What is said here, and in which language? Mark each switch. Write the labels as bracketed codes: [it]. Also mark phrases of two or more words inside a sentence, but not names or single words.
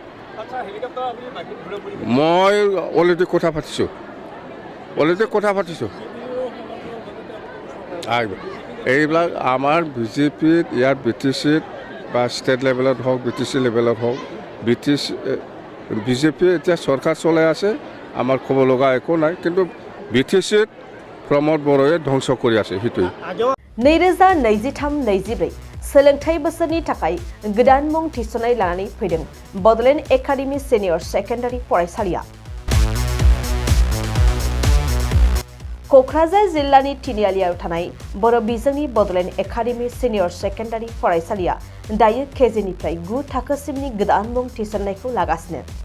[as] মই অলৰেডি কথা পাতিছোঁ এইবিলাক আমাৰ বিজেপিত ইয়াত বি টি চিত বা [en] state level [as] হওক বি টি চি লেভেলত হওক বিজেপিয়ে এতিয়া চৰকাৰ চলাই আছে আমাৰ ক'ব লগা একো নাই কিন্তু বি টি চিত प्रमोद बर'या ध्वंस কৰি আছে हितुई [brx] 2023-24 सोलोंथाइ बोसोरनि थाखाय गोदान मुं थिसननाय लानानै फैदों बड'लेण्ड एकाडेमि सिनियर सेकेन्डारि फरायसालिया क'क्राझार जिल्लानि तिनिआलियाव थानाय बर' बिजोंनि बड'लेण्ड एकाडेमि सिनियर सेकेन्डारि फरायसालिया दायो केजिनिफ्राय 9 थाखोसिमनि गोदान मुं थिसननायखौ लागासिनो